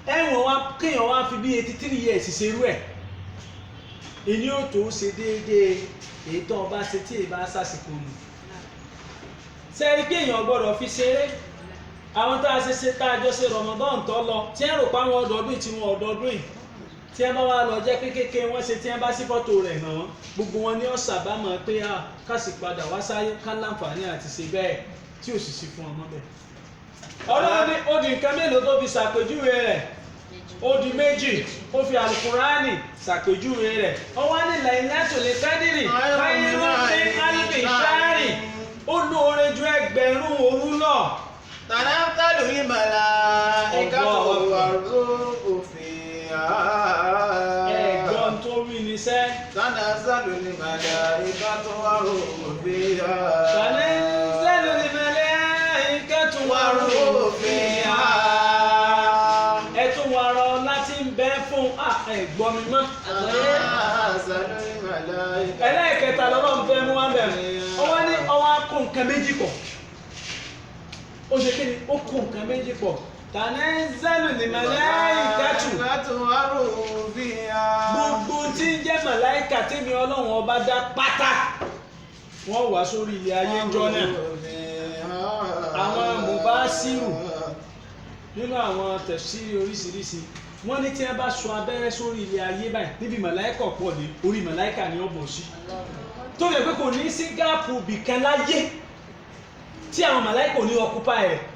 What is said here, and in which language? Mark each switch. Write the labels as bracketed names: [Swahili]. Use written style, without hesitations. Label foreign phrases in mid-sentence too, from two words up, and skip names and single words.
[Yoruba] ẹ̀wọ̀n wa kéèyàn wá fi bí 83 years ṣerú ẹ̀ èyí ò tó ṣe déédéé èyí tó ọba ṣe tí èyí bá ṣàṣìkò nù sẹ́yìn kéèyàn gbọ́dọ̀ fi ṣeré àwọn tá a jọ ṣe Ramadan tó lọ tí ẹ rò pé àwọn ọdọọdún tí wọn ọdọọdún yìí tí ẹ bá wá lọ jẹ́ kékeré wọ́n ṣe tí ẹ bá sí fọ́tò rẹ̀ hàn wọ́n gbogbo wọn ní ọ̀sà bá mọ̀ pé ká sì padà wá sáyé ká láǹfààní àti ṣe bẹ́ẹ̀ tí ò sì sí fún ọmọ bẹ́ẹ̀. Ọlọ́run ní ó di nǹkan mélòó tó fi ṣàpèjúwe rẹ̀ ó di méjì ó fi Al-Qur'ani ṣàpèjúwe rẹ̀ ó wá ní [Arabic] ليلة القدر خير من ألف شهر [Yoruba] ó lóore ju ẹgbẹ̀rún òru lọ. [Arabic] تنزل الملائكة والروح فيها. [Yoruba] ẹ̀gbọ́n tó rí ni sẹ́. [Arabic] تنزل الملائكة والروح فيها. تنزل الملائكة والروح فيها. [Yoruba] ẹ tún wà rọ láti ń bẹ fún ẹ̀gbọ́n mi mọ́. [Arabic] تنزل الملائكة. [Yoruba] ẹlẹ́ẹ̀kẹta lọ́wọ́ ń fẹ́ mú wá bẹ̀rẹ̀ ọwọ́ ní ọwọ́ á kó nǹkan méjì pọ̀ ó ṣe kí ni ó kó nǹkan méjì pọ̀ [Arabic] تنزل الملائكة والروح فيها. [Yoruba] gbogbo tí ń jẹ́ màláìkà tèmi Ọlọ́run ọba dá pátá wọ́n wá sórí ilẹ̀ ayé ńjọ́ náà àwọn mubasiru nínú àwọn tafsiri oríṣiríṣi wọ́n ní tí wọ́n bá sọ abẹ́rẹ́ sórí ilẹ̀ ayé báyìí níbi màláìkà pọ̀ ní orí màláìkà ni ó bọ̀ sí tó lè pé kò ní sí gáàpù bìkan láyé tí àwọn màláìkà ò ní ọkúpá ẹ̀